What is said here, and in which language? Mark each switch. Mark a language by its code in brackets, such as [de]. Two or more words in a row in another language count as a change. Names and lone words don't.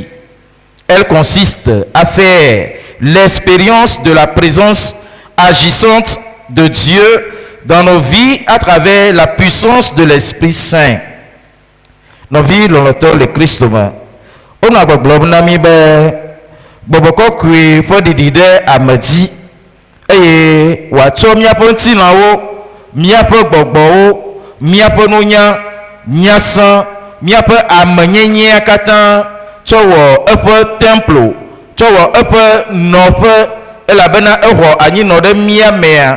[fr] Elle consiste à faire l'expérience de la présence agissante de Dieu dans nos vies à travers la puissance de l'Esprit Saint. Nos vies, le Christ. On a besoin de [ee] gbɔgbɔ kɔkɔe ƒe ɖiɖi ɖe ame dzi eye wòatsɔ míaƒe ŋutilãwo, míaƒe gbɔgbɔwo, míaƒe nunya, míasã, míaƒe amenyenyea katã tsɔ wɔ eƒe templo, tsɔ wɔ eƒe nɔƒe elabena exɔ anyinɔ ɖe mía mea.